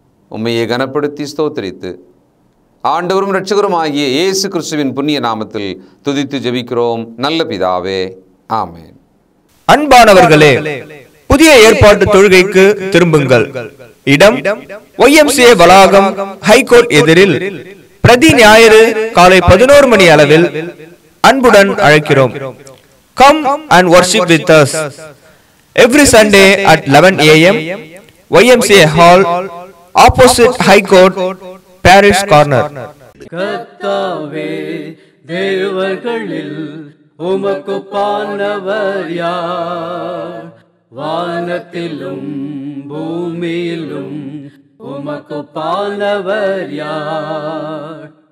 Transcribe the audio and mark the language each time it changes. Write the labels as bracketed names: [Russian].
[Tamil] உம்மையை கனப்படுத்தி ஸ்தோத்திரித்து ஆண்டவரும் இரட்சகரும் ஆகிய இயேசு கிறிஸ்துவின் புண்ணிய நாமத்தில் துதித்து ஜெபிக்கிறோம் நல்ல பிதாவே, ஆமென். அன்பானவர்களே, புதிய ஏற்பாட்டு தொழுகைக்கு திரும்புங்கள். இடம் YMCA வளாகம், ஹைகோர்ட் எதிரில், பிரதி ஞாயிறு காலை 11 மணி அளவில் அன்புடன் அழைக்கிறோம். [English] Come and worship with us every Sunday at 11 a.m. YMCA Hall, opposite High Court, Parish Corner. [Tamil] கர்த்தாவே, தேவர்களில் உமக்கு பானவர் யார்? வானத்திலும் பூமியிலும் உமக்கு பானவர் யார்?